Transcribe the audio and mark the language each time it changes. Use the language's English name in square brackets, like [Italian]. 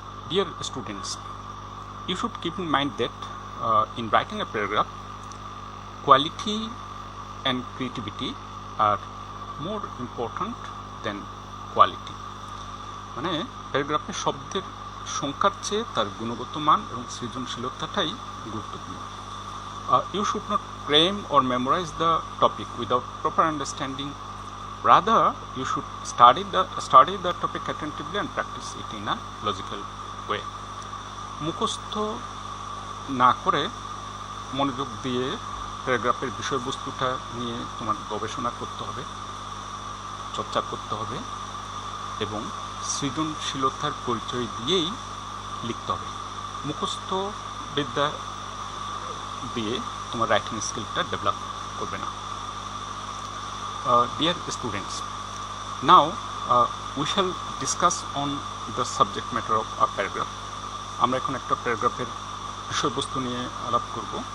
[English] Dear students, you should keep in mind that in writing a paragraph, quality and creativity are more important than quality. [Bangla] মানে প্যারাগ্রাফে শব্দের সংখ্যার চেয়ে তার গুণগত মান এবং সৃজনশীলতাটাই গুরুত্বপূর্ণ। [English] You should not cram or memorize the topic without proper understanding. Rather, you should study the topic attentively and practice it in a logical way. [Bangla] মুখস্থ না করে মনোযোগ দিয়ে প্যারাগ্রাফের বিষয়বস্তুটা নিয়ে তোমার গবেষণা করতে হবে, চর্চা করতে হবে এবং সৃজনশীলতার পরিচয় দিয়েই লিখতে হবে। মুখস্থ বিদ্যা দিয়ে তোমার [English] writing স্কিলটা develop [Bangla] করবে না। [English] Dear students, now we shall discuss on the subject matter of a paragraph. [Bangla] আমরা এখন একটা প্যারাগ্রাফের বিষয়বস্তু নিয়ে আলাপ করব।